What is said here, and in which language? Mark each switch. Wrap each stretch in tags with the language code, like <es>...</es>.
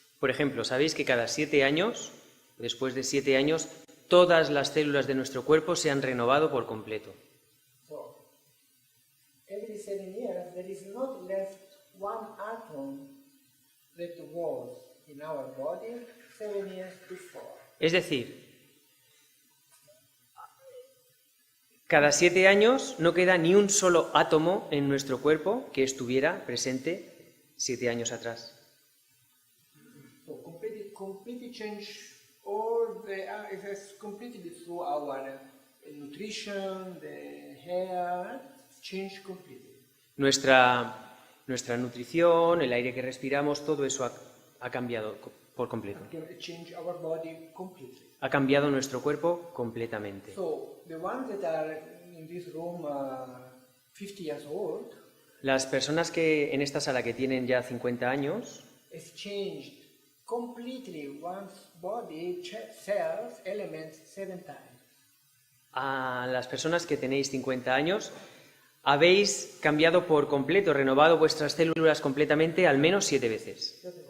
<es>Por ejemplo, ¿sabéis que cada 7 años, después de 7 años, todas las células de nuestro cuerpo se han renovado por completo?</es> <en>So, every 7 years there is not left one atom that was in our body 7 years before.</en> <es>Es decir, cada 7 años no queda ni un solo átomo en nuestro cuerpo que estuviera presente 7 años atrás.</es> <en>So completely change all the it has completely through our nutrition, the hair, change completely.</en> <es>Nuestra nutrición, el aire que respiramos, todo eso ha cambiado por completo.</es> <en>Change our body completely.</en> <es>Ha cambiado nuestro cuerpo completamente.</es> <en>So the ones that are in this room 50 years old</en> <es>Las personas que en esta sala que tienen ya 50 años</es> <en>has changed completely one's body cells, elements 7 times.</en> <es>a las personas que tenéis 50 años, habéis cambiado por completo, renovado vuestras células completamente al menos 7 veces.</es>